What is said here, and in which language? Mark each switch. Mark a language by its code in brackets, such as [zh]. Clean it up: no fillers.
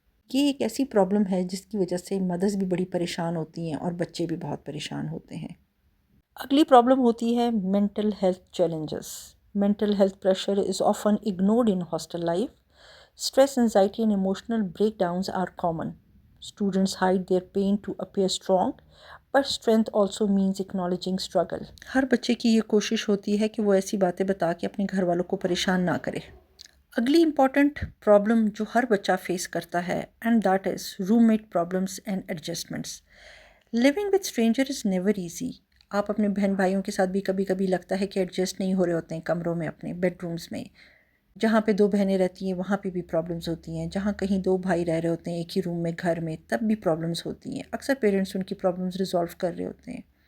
[ur] یہ ایک ایسی پرابلم ہے جس کی وجہ سے مدرز بھی بڑی پریشان ہوتی ہیں اور بچے بھی بہت پریشان ہوتے ہیں۔ اگلی پرابلم ہوتی ہے [en] Mental health challenges. Mental health pressure is often ignored in hostel life. Stress, anxiety and emotional breakdowns are common. Students hide their pain to appear strong, but strength also means acknowledging struggle. [ur] ہر بچے کی یہ کوشش ہوتی ہے کہ وہ ایسی باتیں بتا کے اپنے گھر والوں کو پریشان نہ کرے۔ اگلی امپورٹنٹ پرابلم جو ہر بچہ فیس کرتا ہے، [en] And that is roommate problems and adjustments. Living with stranger is never easy. [ur] آپ اپنے بہن بھائیوں کے ساتھ بھی کبھی کبھی لگتا ہے کہ ایڈجسٹ نہیں ہو رہے ہوتے ہیں کمروں میں، اپنے بیڈ رومز میں۔ جہاں پہ 2 بہنیں رہتی ہیں وہاں پہ بھی پرابلمز ہوتی ہیں، جہاں کہیں 2 بھائی رہ رہے ہوتے ہیں ایک ہی روم میں گھر میں، تب بھی پرابلمز ہوتی ہیں۔ اکثر پیرنٹس ان کی پرابلمز ریزالو کر رہے ہوتے ہیں۔